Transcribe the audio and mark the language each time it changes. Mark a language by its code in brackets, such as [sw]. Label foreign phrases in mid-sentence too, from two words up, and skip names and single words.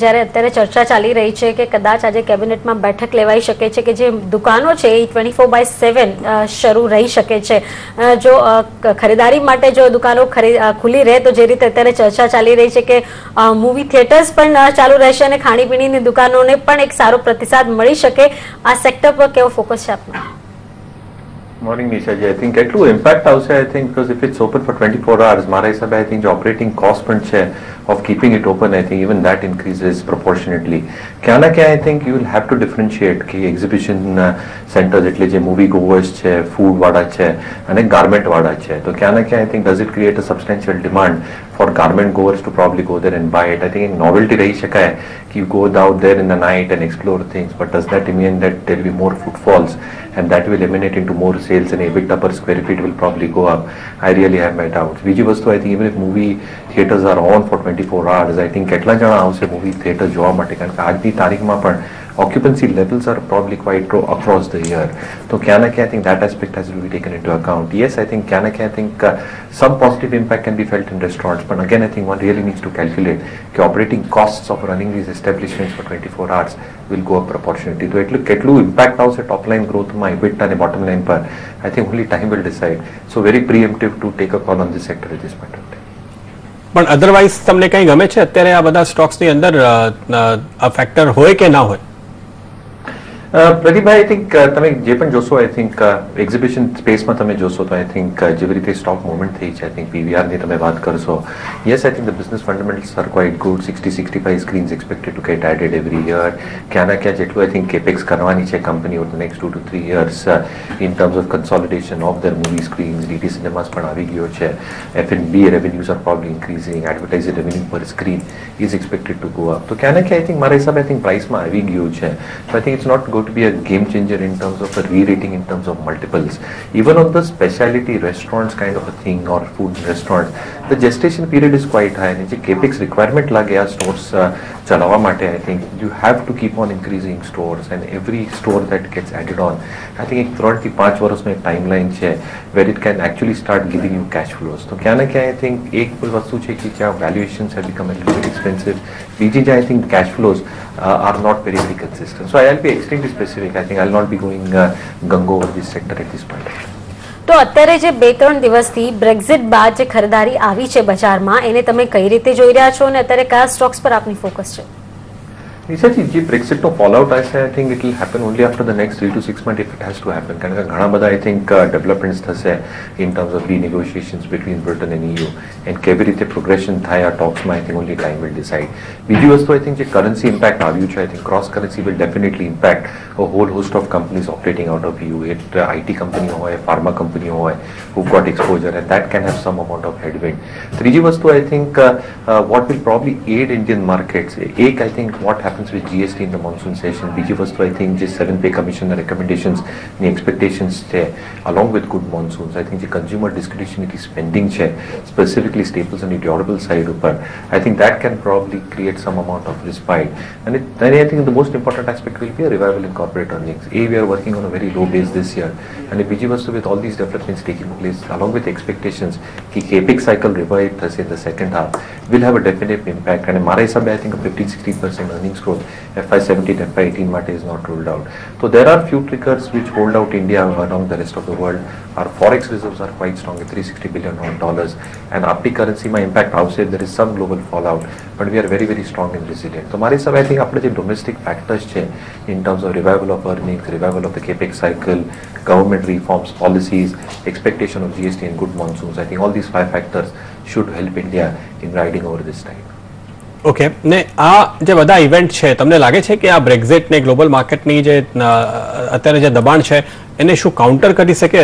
[gu] જ્યારે અત્યારે ચર્ચા ચાલી રહી છે કે કદાચ આજે કેબિનેટમાં બેઠક લેવાઈ શકે છે કે જે દુકાનો છે એ 24/7 શરૂ રહી શકે છે. જો ખરીદારી માટે જો દુકાનો ખુલ્લી રહે તો જે રીતે અત્યારે ચર્ચા ચાલી રહી છે કે મૂવી થિયેટર્સ પણ ચાલુ રહેશે અને ખાણીપીણીની દુકાનોને પણ એક સારો પ્રતિસાદ મળી શકે, આ સેક્ટર પર કેવો ફોકસ છે આપનો? [en] Morning, Nisha ji. I think [gu] એટલું impact આવશે, [en] I think, because if it's open for 24 hours, [gu] મારા હિસાબે [en] I think the operating cost [gu] પણ છે [en] of keeping it open, I think even that increases proportionately. [gu] ક્યાં ના ક્યાં [en] I think you will have to differentiate કે exhibition centers [gu] એટલે જે movie goers છે, food વાળા છે અને garment વાળા છે. તો ક્યાં ના ક્યાં [en] I think does it create a substantial demand for garment goers to probably go there and buy it? I think [gu] એક novelty રહી શકાય કે [en] you go out there in the night and explore things, but does that mean that there will be more footfalls and that will emanate into more sales and EBITDA per square feet will probably go up? I really have my doubts. [gu] બીજી વસ્તુ [en] I think even if movie theatres are on for 24 hours, I think [gu] કેટલા જણા આવશે movie theatre જોવા માટે? કારણ કે આજની તારીખમાં પણ [en] occupancy levels are probably quite low across the year. So I think that aspect has to be taken into account. Yes, I think I think some positive impact can be felt in restaurants, but again I think one really needs to calculate the operating costs of running these establishments for 24 hours will go up proportionately. So [gu] કેટલું impact આવશે [en] top line growth માં, EBITDA અને bottom line પર, I think only time will decide. So very preemptive to take a call on this sector at this point of time. [gu] પણ અધરવાઇઝ તમને કંઈ ગમે છે અત્યારે આ બધા સ્ટોક્સની અંદર આ ફેક્ટર હોય કે ના હોય? પ્રદીપભાઈ, [en] I think [gu] તમે જે પણ જોશો, [en] I think [gu] એક્ઝિબિશન સ્પેસમાં તમે જોશો તો [en] I think [gu] જેવી રીતે સ્ટોક મૂવમેન્ટ થઈ છે, [en] I think [gu] PVR ની તમે વાત કરશો, [en] yes, I think the business fundamentals are quite good. 60-65 screens expected to get added every year. [gu] ક્યાં ના ક્યાં જેટલું [en] I think capex [gu] કરવાની છે કંપની [en] over the next 2 to 3 years in terms of consolidation of their movie screens, DT cinemas [gu] પણ આવી ગયો છે, [en] F&B revenues are probably increasing, advertising revenue per screen is expected to go up. [gu] તો ક્યાં ના ક્યાં [en] I think [gu] મારા હિસાબે [en] I think [gu] પ્રાઇસમાં આવી ગયું છે. [en] So I think it's not going to be a game changer in terms of a re-rating in terms of multiples. Even on the specialty restaurants kind of a thing or food restaurants, the gestation period is quite high. And the capex requirement [gu] lage આ stores ચલાવવા માટે, [en] I think you have to keep on increasing stores, and every store that gets added on, I think [gu] એક 3 થી 5 વર્ષનો એક timeline છે [en] where it can actually start giving you cash flows. [gu] તો ક્યાં ના ક્યાં [en] I think [gu] એક વસ્તુ છે કે જ્યાં [en] valuations have become a little bit expensive, [gu] બીજી જ્યાં [en] I think cash flows are not very consistent. So I'll be extremely specific. I think I'll not be going gung over this sector at this point. [gu] તો અત્યારે જે 2-3 દિવસથી બ્રેક્ઝિટ બાદ જે ખરીદારી આવી છે બજારમાં, એને તમે કઈ રીતે જોઈ રહ્યા છો અને અત્યારે કયા સ્ટોક્સ પર આપની ફોકસ છે? નિશાજી, જે બ્રેક્સિટનો ફોલઆઉટ આવશે, [en] I think it will happen only after the next 3 to 6 months if it has to happen. [gu] કારણ કે ઘણા બધા [en] I think developments થશે in terms of renegotiations between Britain and EU, and [gu] કેવી રીતે પ્રોગ્રેશન થાય આ ટોક્સમાં, [en] I think only time will decide. [gu] બીજી વસ્તુ [en] I think [gu] જે currency impact આવ્યું છે, [en] I think cross currency will definitely impact a whole host of companies operating out of EU. It IT company હોય, pharma company હોય, who've got exposure, and that can have some amount of headwind. [gu] ત્રીજી વસ્તુ [en] I think what will probably aid Indian markets, એક I think what happens with GST in the monsoon session. [gu] બીજી વસ્તુ [en] I think [gu] જે 7 pay commission recommendations ની expectations છે, [en] along with good monsoons, I think the consumer discretionary spending છે, specifically staples and the durable side ઉપર, I think that can probably create some amount of respite. And I think the most important aspect will be a revival in corporate earnings. We are working on a very low base this year, and [gu] બીજી વસ્તુ [en] with all these developments taking place, along with expectations કે capex cycle revive થશે in the second half, will have a definite impact. And [gu] મારા હિસાબે [en] I think a 15-16% earnings growth FY17, FY18 માટે is not ruled out. So there are few triggers which hold out India along the rest of the world. Our forex reserves are quite strong at $360 billion, and [gu] આપણી currencyમાં impact આવશે. [en] There is some global fallout, but we are very, very strong and resilient. So [gu] મારી હિસાબે [en] I think [gu] આપણે જે [en] domestic factors છે in terms of revival of earnings, revival of the capex cycle, government reforms, policies, expectation of GST and good monsoons, I think all these 5 factors should help India in riding over this time. [gu] ઓકે, ને આ જે બધા ઇવેન્ટ છે, તમને લાગે છે કે આ બ્રેક્ઝિટ ને ગ્લોબલ માર્કેટની જે અત્યારે જે દબાણ છે એને શું કાઉન્ટર કરી શકે?